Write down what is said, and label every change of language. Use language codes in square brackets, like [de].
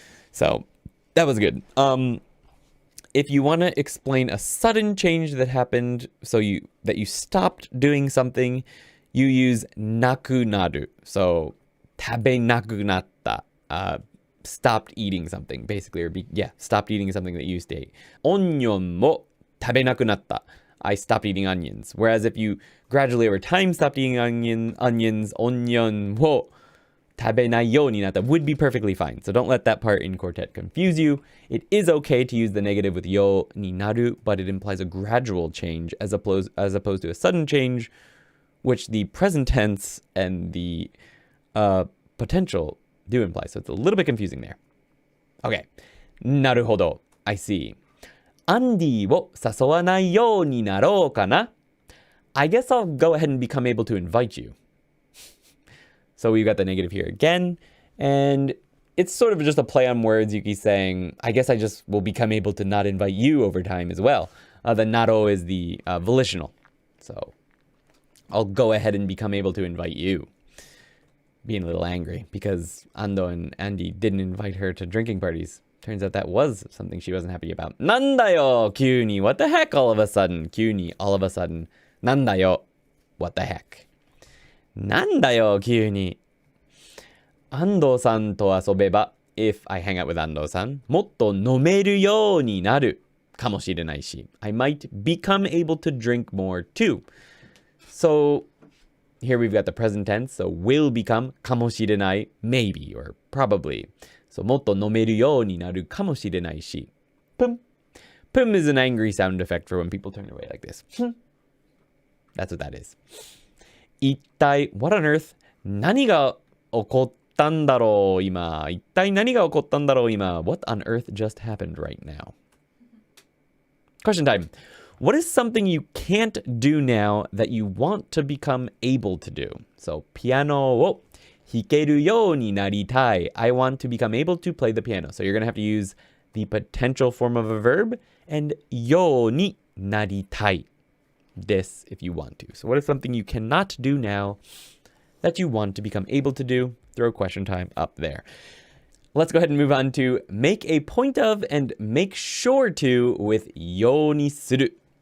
[en] So that was good. If you want to explain a sudden change that happened, that you stopped doing something, you use なくなる. [ja] So 食べなくなった. [en] Stopped eating something, basically, stopped eating something that you used to eat. [ja] オニオンも食べなくなった. [en] I stopped eating onions. Whereas if you gradually over time stopped eating onions, [ja] オニオンを食べないようになった [en] would be perfectly fine. So don't let that part in Quartet confuse you. It is okay to use the negative with よになる, but it implies a gradual change as opposed to a sudden change, which the present tense and the potential do imply. So it's a little bit confusing there. Okay. [ja] なるほど. [en] I see. [ja] アンディを誘わないようになろうかな. [en] I guess I'll go ahead and become able to invite you. So we got the negative here again. And it's sort of just a play on words. Yuki's saying, I guess I just will become able to not invite you over time as well. The naro is the volitional. So I'll go ahead and become able to invite you. Being a little angry because Ando and Andy didn't invite her to drinking parties. Turns out that was something she wasn't happy about. [ja] なんだよ, 急に. [en] What the heck all of a sudden? 急に, all of a sudden. [ja] なんだよ. [en] What the heck? [ja] なんだよ, 急に. 安藤さんと遊べば, [en] if I hang out with [ja] 安藤さん, もっと飲めるようになるかもしれないし. [en] I might become able to drink more too. So here we've got the present tense, so will become かもしれない, maybe or probably. So [ja] もっと飲めるようになるかもしれないし. [en] Pum. Pum is an angry sound effect for when people turn away like this. That's what that is. [ja] 一体 [en] what on earth [ja] 何が起こったんだろう今一体何が起こったんだろう今 [en] What on earth just happened right now? Question time. What is something you can't do now that you want to become able to do? [ja] So, ピアノを弾けるようになりたい. [en] I want to become able to play the piano. So you're going to have to use the potential form of a verb and ようになりたい. This if you want to. So what is something you cannot do now that you want to become able to do? Throw question time up there. Let's go ahead and move on to make a point of and make sure to with ようにする.